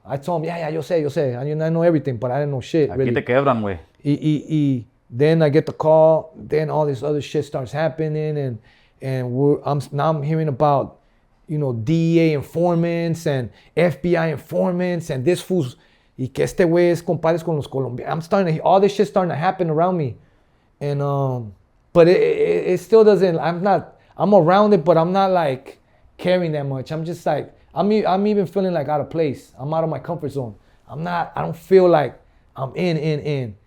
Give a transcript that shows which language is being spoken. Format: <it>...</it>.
<en>I told him, yeah, yo sé. I know everything, but I didn't know shit.</en> <es>Aquí</es> <en>really.</en> <es>te quebran, güey.</es> <en>Then I get the call. Then all this other shit starts happening, and I'm hearing about, DEA informants and FBI informants, and this fool's,</en> <es>Y que este güey es compadres con los colombianos.</es> <en>All this shit starting to happen around me. And, but it still doesn't, I'm around it, but I'm not like caring that much. I'm just like, I'm even feeling like out of place. I'm out of my comfort zone. I don't feel like I'm in.</en>